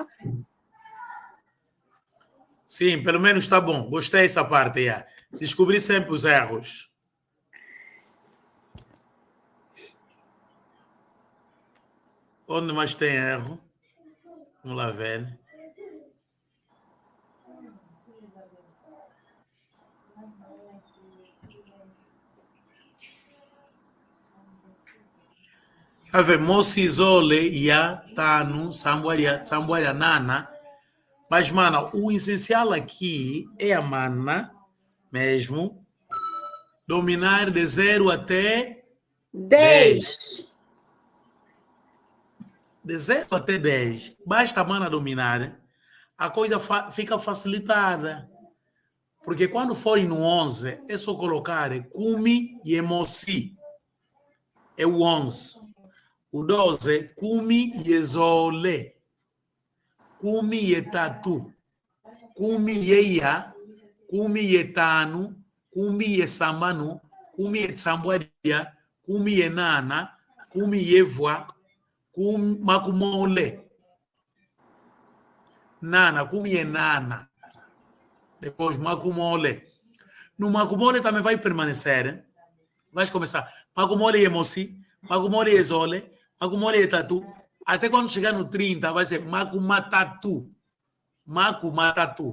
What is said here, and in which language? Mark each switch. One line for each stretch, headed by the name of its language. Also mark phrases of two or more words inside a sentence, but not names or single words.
Portuguese: Sim, pelo menos está bom. Gostei dessa parte aí. Descobri sempre os erros. Onde mais tem erro? Vamos lá ver.
Kongo: Ave Mosizole ya tanu sambuaria nana.
Portuguese: Mas, mano, o essencial aqui é a mana mesmo dominar de 0 até 10. De 0 até 10. Basta a mana dominar, a coisa fica facilitada. Porque quando forem no 11, é só colocar
Kongo: Kumi e Emosi.
Portuguese: É o 11. O 12,
Kongo: Kumi e Ezole. Kumi e Tatu. Kumi e Ya. Kumi e Tanu. Kumi e Samanu. Kumi e Sambuaria. Kumi e Nana. Kumi e Voa. Kumi Makumole. Nana. Kumi e Nana.
Portuguese: Depois Makumole. No Makumole também vai permanecer. Vai começar.
Kongo: Makumole e Emosi. Makumole e Zole. Makumole e Tatu.
Portuguese: Até quando chegar no 30, vai ser Makumatatu.
Kongo: Makumatatu.